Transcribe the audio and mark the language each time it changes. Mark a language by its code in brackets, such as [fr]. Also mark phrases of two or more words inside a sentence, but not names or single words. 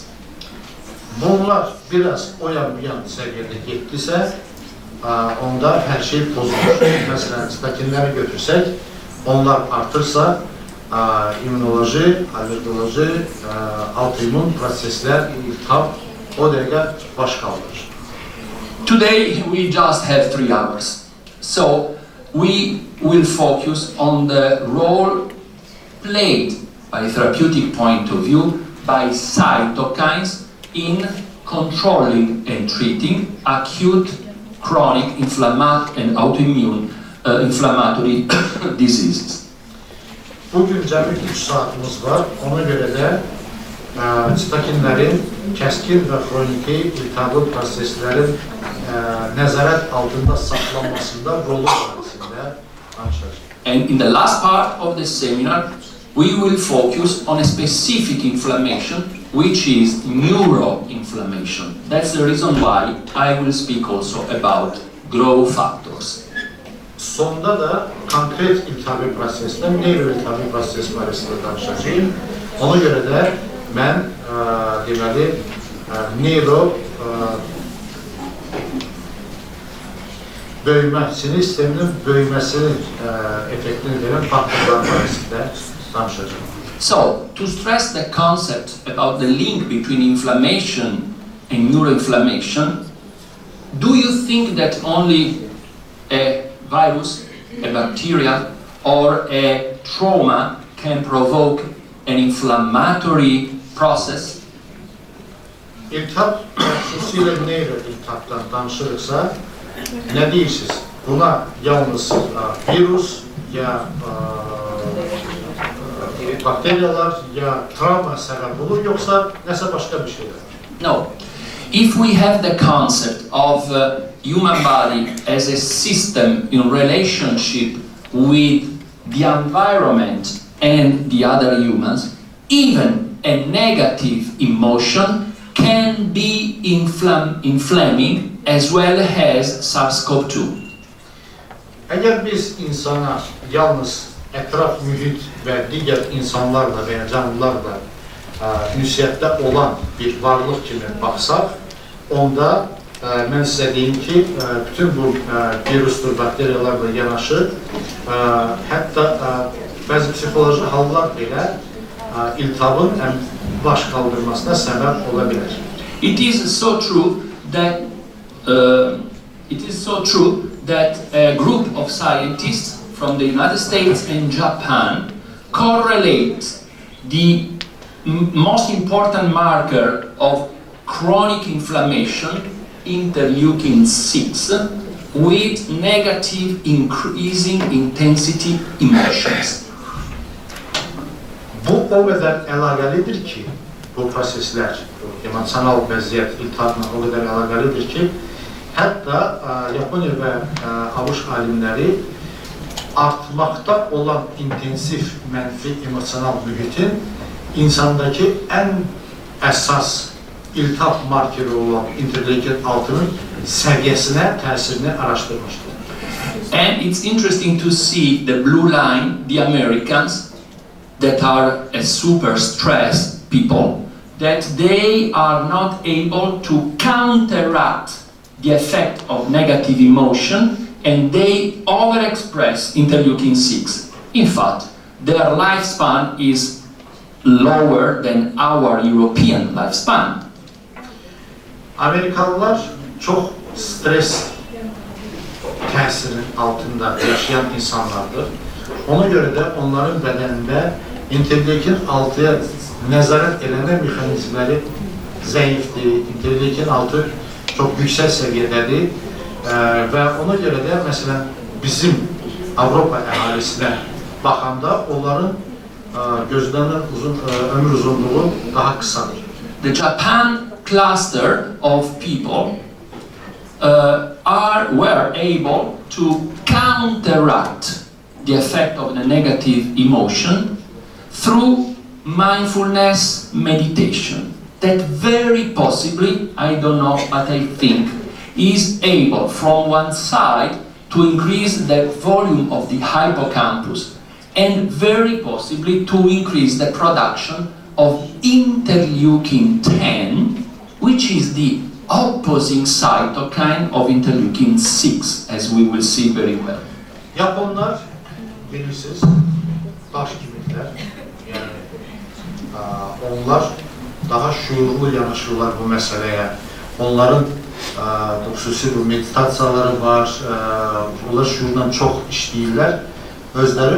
[az] Bunlar biraz o yan bu yan səviyyədə getdisə, onda hər şey pozulur. Məsələn, sitokinləri götürsək, onlar artırsa, immunoloji, alergoloji, autoimmün proseslər, iltihab o dəqiqə baş kaldırır. [en] Today we just have 3 hours, so we will focus on the role played by a therapeutic point of view by cytokines in controlling and treating acute, chronic, inflammatory and autoimmune inflammatory diseases. [az] Bugün cəmi 3 saatımız var, ona görə də sitokinlərin kəskin və xroniki iltihablı proseslərin nəzarət altında saxlanmasında rolu barəsində danışacağıq. [en] And in the last part of the seminar, we will focus on a specific inflammation, which is neuroinflammation. That's the reason why I will speak also about growth factors. [az] Sonda da konkret iltihabi prosesdən, neuroiltihabi proses barəsində danışacağım. Ona görə də mən deməli böyümə, sinir sisteminin böyüməsinin effektini verən faktorlar barəsində danışacağım. [en] So, to stress the concept about the link between inflammation and neuroinflammation, do you think that only a virus, a bacteria, or a trauma can provoke an inflammatory process? [az] İltihab, xüsusilə neuroiltihabdan danışırıqsa, nə deyirsiniz? Buna yalnız virus, ya bakteriyalar, ya travma səbəb olur, yoxsa nəsə başqa bir şeylər? [en] No. If we have the concept of human body as a system in relationship with the environment and the other humans, even a negative emotion can be inflaming as well as SARS-CoV-2. [az] Əgər biz insana yalnız ətraf mühit və digər insanlarla və ya canlılarla ünsiyyətdə olan bir varlıq kimi baxsaq, onda mən sizə deyim ki, bütün bu virusdur, bakteriyalarla yanaşı, hətta bəzi psixoloji hallar belə iltihabın baş kaldırmasına səbəb ola bilər. [en] It is so true that a group of scientists from the United States and Japan correlate the most important marker of chronic inflammation, interleukin-6, with negative increasing intensity emotions. [az] Bu o qədər əlaqəlidir ki, bu proseslər, emosional vəziyyət iltihabla o qədər əlaqəlidir ki, hətta Yaponiya və ABŞ alimləri artmaqda olan intensiv mənfi emosional mühitin insandakı ən əsas iltihab markeri olan interleukin-6'nın səviyyəsinə, təsirini araşdırmışdır. [en] And it's interesting to see the blue line, the Americans, that are a super stressed people, that they are not able to counteract the effect of negative emotion and they overexpress interleukin-6. In fact, their lifespan is lower than our European lifespan. [az] Amerikalılar çox stres təsirinin altında yaşayan insanlardır. Ona görə də onların bədənində interleukin-6'ya nəzarət eləmə mexanizmləri zəifdir. Interleukin-6 çox yüksək səviyyədədir və ona görə də məsələn bizim Avropa əhalisinə baxanda onların gözlənilən ömür uzunluğu daha qısadır. [en] The Japan cluster of people were able to counteract the effect of the negative emotion through mindfulness meditation. That very possibly, I don't know, but I think, is able from one side to increase the volume of the hippocampus and very possibly to increase the production of interleukin 10, which is the opposing cytokine of interleukin 6, as we will see very well. [az] Japonlar bilirsiniz, daş kimidirlər. Yəni onlar daha şuurlu yanaşırlar bu məsələyə. Onların xüsusi bu meditasiyaları var, onlar şuurla çox işləyirlər özləri.